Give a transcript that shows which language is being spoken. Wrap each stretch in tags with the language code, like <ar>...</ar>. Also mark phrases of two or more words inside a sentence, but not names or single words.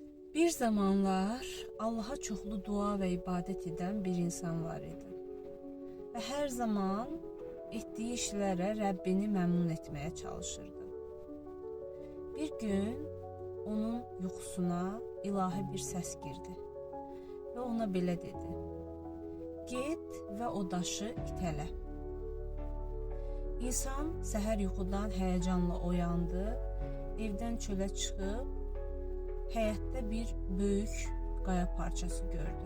<az>Bir zamanlar Allah'a çoxlu dua ve ibadet eden bir insan var idi. Ve her zaman ettiği işlərə Rəbbini məmnun etmeye çalışırdı. Bir gün onun yuxusuna ilahi bir səs girdi ve ona belə dedi: "Get ve o daşı itələ." İnsan səhər yuxudan həyəcanla oyandı, evdən çölə çıxıb həyətdə bir böyük qaya parçası gördü.</az>